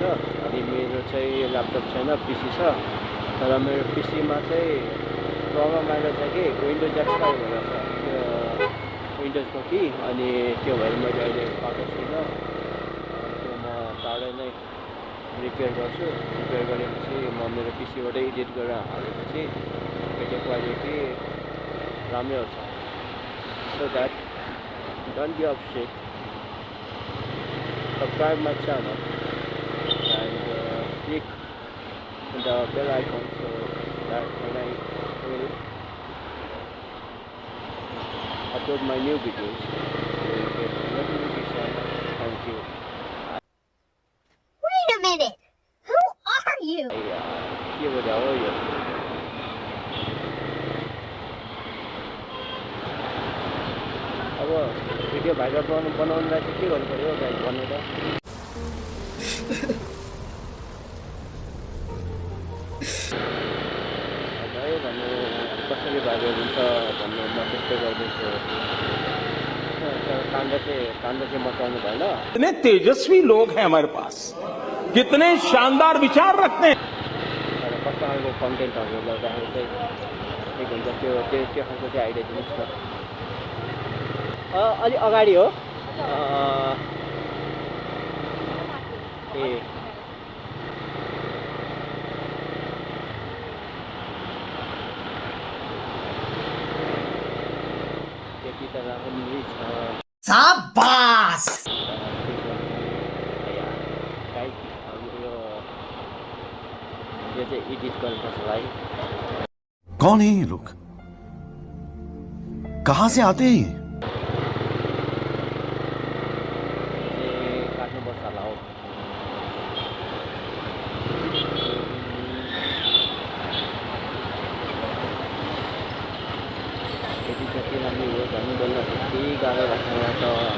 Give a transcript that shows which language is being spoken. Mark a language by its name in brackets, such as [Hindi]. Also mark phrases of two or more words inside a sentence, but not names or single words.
[Nepali] अनि मेरो चाहिँ ल्यापटप छैन, पिसी छ। तर मेरो पिसीमा चाहिँ प्रब्लम आएको छ कि विन्डोज एक्सपायर भएको छ त्यो विन्डोजको कि, अनि त्यो भएर मैले अहिले पाएको छुइनँ। त्यो म चाँडै नै रिपेयर गर्छु। रिपेयर गरेपछि म मेरो पिसीबाटै एडिट गरेर हालेपछि भिडियो क्वालिटी राम्रै आउँछ। [English] So that don't be of shit, subscribe my channel and click the bell icon so that when I will upload my new videos you will get notification. Thank you. Wait a minute! Who are you? [Nepali] के बोले हो यो अब भिडियो भाइरल बनाउनुलाई चाहिँ के गर्नु पर्यो गाइस भन्नु त। है भन्नु कसरी भाइरल हुन्छ भन्नु म त्यस्तै गर्दैछु। काण्ड चाहिँ मचाउनु भएन। [Hindi] कितने तेजस्वी लोग हैं हमारे पास, कितने शानदार विचार रखते हैं। [Nepali] तर कस्तो खालको कन्टेन्टहरू गर्दाखेरि चाहिँ ठिक हुन्छ त्यो खालको चाहिँ आइडिया दिनुहोस् न। अलि अगाडि हो ए त्यति त राम्रै छ। शाबाश। यो चाहिँ एडिट गर्नुपर्छ भाइ। [Hindi] कौन है ये लोग, कहाँ से आते हैं ये? [Nepali] काट्नुपर्छ होला हो। यदि जति राम्रो हो भन्नु बोल्न त्यति गाह्रो लाग्छ मलाई त।